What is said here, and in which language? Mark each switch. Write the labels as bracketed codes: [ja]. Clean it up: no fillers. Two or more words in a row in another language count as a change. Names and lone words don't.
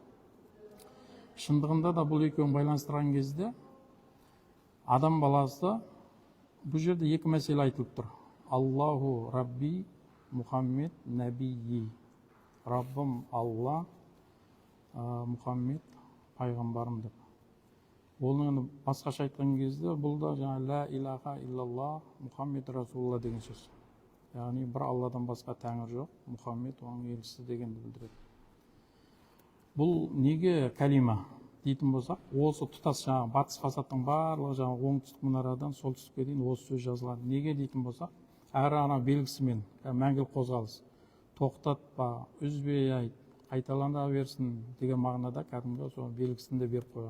[kk] Шындығында да бұл екеуін байланыстырған кезде адам баласы бұл жерде екі мәселе айтылып тұр. [ar] الله ربي محمد نبي. [kk] Раббым Алла, Мұхаммед пайғамбарым деп. Оны басқаша айтқан кезде бұл да жаңа [ar] لا إله إلا الله محمد رسول الله [kk] деген сөз. яғни бір Алладан басқа тәңір жоқ, Мұхаммед оның елшісі дегенді білдіреді. Бұл неге калима дейтін болсақ, осы тұтас жаңағы батыс фасадтың барлығы жаңағы оңтүстік мұнарадан солтүстікке дейін осы сөз жазылған. Неге дейтін болсақ, әрі ана белгісімен мәңгілік қозғалыс, тоқтатпа, үзбей айт, қайталана берсін деген мағынада кәдімгі сол белгісін де беріп қойған.